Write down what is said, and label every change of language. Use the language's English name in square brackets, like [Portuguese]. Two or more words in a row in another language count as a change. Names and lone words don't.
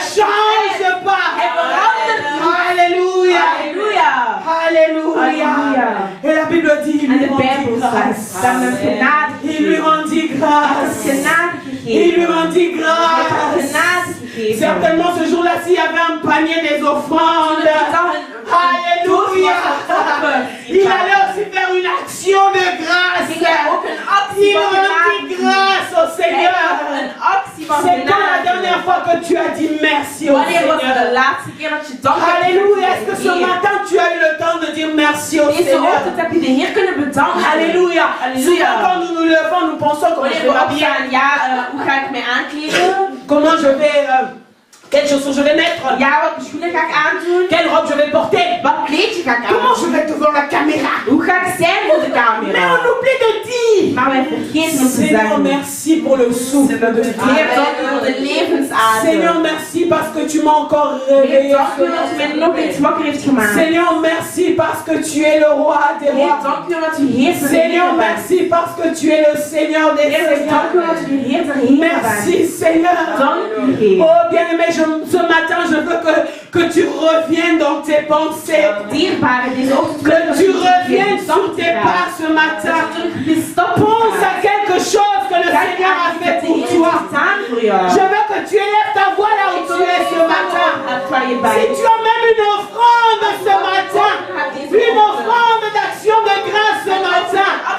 [Dutch] leven. [French] change pas. [Dutch] Hij verandert niet. [French] Alléluia. [Dutch] Halleluja. [French] Alléluia. Alléluia. Et la Bible dit, il [Dutch] En [French] lui [Dutch] de [French] rendit [Dutch] Bijbel [French] grâce. [Dutch] zegt dat men genade [French] Il lui rendit grâce. [Dutch] genade [French] Il lui [Dutch] gegeven. [French] rendit [Dutch] Hij heeft [French] grâce. [Dutch] genade gegeven. [French] Certainement ce jour-là, s'il y avait un panier des offrandes, Alléluia. Il allait aussi faire une action de grâce. [Dutch] Ging hij ook een actie [French] Il [Dutch] van genade [French] rendit [Dutch] doen. [French] grâce au [Dutch] Hij [French] Seigneur. [Dutch] heeft een actie van [French] C'est quand la [Dutch] genade. [French] dernière fois que tu as dit merci au [Dutch] Wanneer was de [French] Seigneur? [Dutch] laatste keer dat je dank hebt [French] Alléluia. Est-ce que ce [Dutch] gezegd? [French] matin tu as eu le temps de dire merci au [Dutch] Deze [French] Seigneur? [Dutch] ochtend heb je de Heer kunnen bedanken. [French] Alléluia. Alléluia. Souvent quand nous nous levons, nous pensons comment je [Dutch] Wanneer [French] vais [Dutch] we [French] m'habiller, [Dutch] opstaan, ja, hoe ga ik mij aankleden? [French] comment je vais, quelles chaussures je vais mettre, [Dutch] Ja, wat schoenen ga ik aandoen? [French] quelle robe je vais porter, [Dutch] Wat kleedje ga ik [French] comment [Dutch] aandoen? [French] je vais devant la caméra. [Dutch] Hoe ga ik zijn voor de [French] Mais [Dutch] camera? [French] on oublie de dire, [Dutch] Maar wij vergeten om te [French] Seigneur, [Dutch] zeggen. [French] merci pour le souffle de vie. [Dutch] Heer, dank u voor de levensadem. [French] Seigneur, merci parce que tu m'as encore [Dutch] Heer, [French] réveillé. [Dutch] dank u dat u mij nog eens wakker heeft gemaakt. [French] Seigneur, merci parce que tu es le roi des [Dutch] Heer, [French] rois. [Dutch] dank u dat u Heer der [French] Seigneur, [Dutch] Heren bent. [French] merci parce que tu es le Seigneur des [Dutch] Heer, dank u [French] seigneurs. [Dutch] dat u Heer der Heren bent. [French] Merci Seigneur. [Dutch] Dank u Heer. [French] Oh bien-aimé, ce matin je veux que tu reviennes dans tes pensées. [Dutch] Dierbare, deze ochtend [French] Que tu reviennes sur tes pas ce matin. Pense à quelque chose que le Seigneur a fait pour toi. Je veux que tu élèves ta voix là où tu es ce matin. Si tu as même une offrande ce matin, une offrande d'action de grâce ce matin.